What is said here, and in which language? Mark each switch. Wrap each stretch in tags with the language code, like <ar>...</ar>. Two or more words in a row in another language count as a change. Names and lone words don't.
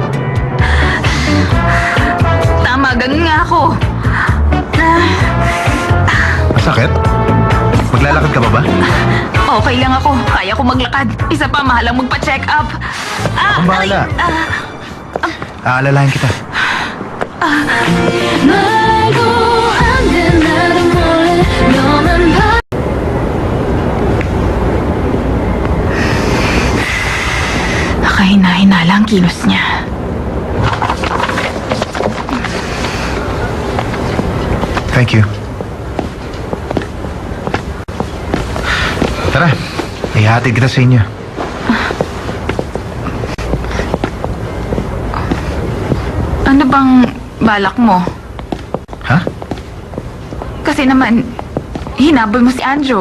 <tl>Tama, ganun nga ako. Masakit? Maglalakad ka pa ba? Okay lang ako. Kaya ko maglakad. Isa pa, mahalang magpa-check up. Akong bahala. Aalalahin kita.</tl> <ko>말고 안돼 나도 몰래 너만 봐</ko> <tl>Kahina-hinala ang kilos niya.</tl> <en>Thank you.</en> <tl>Tara, ihatid kita sa inyo. Ano bang balak mo? Ha? Kasi naman, hinabol mo si Anjo.</tl>